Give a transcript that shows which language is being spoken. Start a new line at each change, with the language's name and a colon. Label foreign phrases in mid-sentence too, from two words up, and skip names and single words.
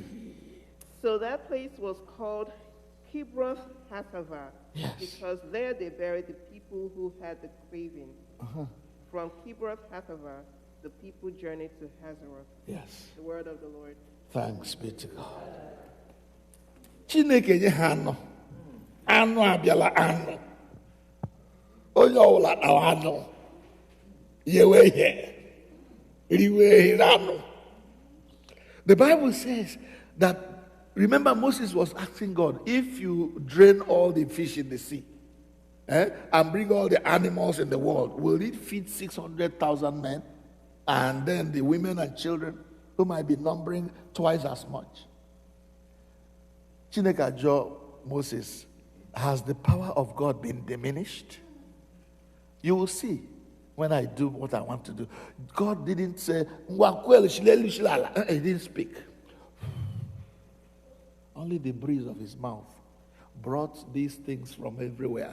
English: So that place was called Kibroth Hattaavah, because there they buried the people who had the craving. From Kibroth Hattaavah, the people journeyed to Hazeroth. Yes. The word of the Lord. Thanks be to God.
Igbo: Chineke nye ha anọ. Anọ abịala anọ. Onye ọbụla na anọ. Yewe ihe. Riwe ihe anọ.
English: The Bible says that, remember, Moses was asking God, if you drain all the fish in the sea and bring all the animals in the world, will it feed 600,000 men? And then the women and children who might be numbering twice as much. Chineke ajọ Moses, has the power of God been diminished? You will see when I do what I want to do. God didn't say, he didn't speak. Only the breeze of his mouth brought these things from everywhere.